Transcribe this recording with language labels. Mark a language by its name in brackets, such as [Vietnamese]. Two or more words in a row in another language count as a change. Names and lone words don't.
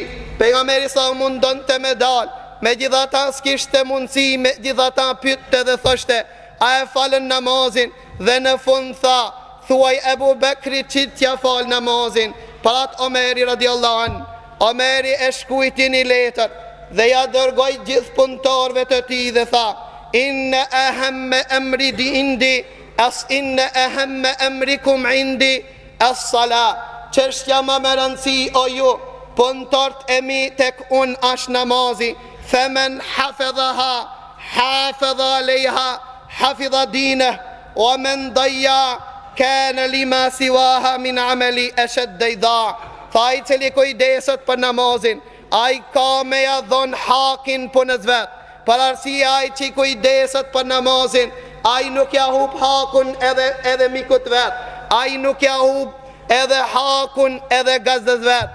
[Albanian] Pejgamberi sa mundon të me dal, me gjithata s'kishte mundësi, me gjithata pytte dhe thoshte, a e falën namazin, dhe në fund tha, thuaj Ebu Bekri që t'ja fal namazin, parat Omeri [Arabic] رضي الله عن. [Albanian] Omeri e shkujti një letër dhe ja dërgoj gjithë punëtorëve të tij dhe tha: [Arabic] إن أهم أمري عندي إن أهم أمركم عندي الصلاة. [Albanian] Çështja më e rëndësishme o ju punëtorët e mi tek unë është namazi. [Arabic] فمن حفظها حافظ عليها حفظ دينه ومن ضيع كان لما سواها من عمله أشد إضاعة. [Albanian] Tha i cili kujdeset për namazin, ai ka me ja dhon hakin punës vet. Për arsye ai që kujdeset për namazin, ai nuk ja hub hakun edhe mikut vet. Ai nuk ja hub edhe hakun edhe gazdës vet.